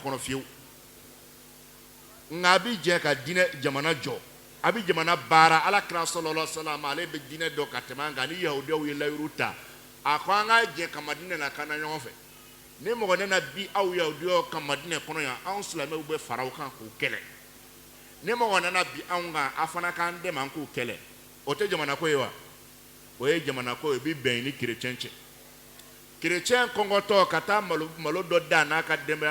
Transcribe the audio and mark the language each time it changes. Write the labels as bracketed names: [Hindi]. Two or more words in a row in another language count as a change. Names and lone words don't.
[Bambara] kɔnɔ fiyewu nka a bɛ jɛ ka diinɛ jamana jɔ a bɛ jamana baara alakira sallallahu alaihi wasallam ale bɛ diinɛ dɔ ka tɛmɛ an kan ni yahudiyaw ye layiru ta a ko an ka jɛ ka Madinɛ na ka na ɲɔgɔn fɛ ni mɔgɔ nana bi aw yahudiyaw ka Madinɛ kɔnɔ yan anw silamɛw bɛ fara aw kan k'u kɛlɛ ni mɔgɔ nana bi anw kan a fana k'an dɛmɛ an k'u kɛlɛ o tɛ jamana ko ye wa o ye jamana ko ye o bɛ bɛn ni kerecɛn cɛ kerecɛn kɔngɔtɔ ka taa malo dɔ da n'a ka denbaya